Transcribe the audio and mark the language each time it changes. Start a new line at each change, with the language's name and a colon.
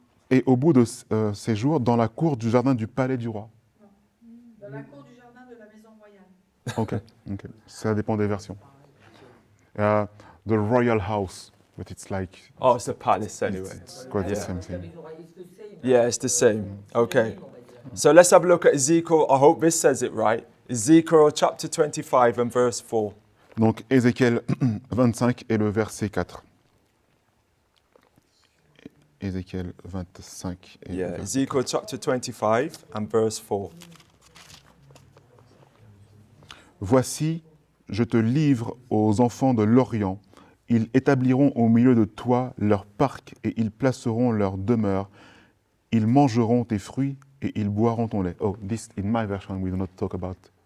French: Et au bout de ces jours, dans la cour du jardin du palais du roi. Dans la cour du jardin de la maison royale. Ok. Ça dépend des versions.
English: The royal house, but it's like Oh, it's a palace anyway. it's quite the Yeah. same thing. Yeah, it's the same. Okay. So let's have a look at Ezekiel. I hope this says it right. Ezekiel chapter 25 and verse 4.
French: Donc Ézéchiel 25 et le verset 4. Ézéchiel 25 et le
English: Yeah,
French: verset
English: Ezekiel chapter 25 and verse 4.
French: Voici, je te livre aux enfants de l'Orient. Ils établiront au milieu de toi leur parc et ils placeront leur demeure. Ils mangeront tes fruits et ils boiront ton lait.
English: Oh, this in my version we do not talk about.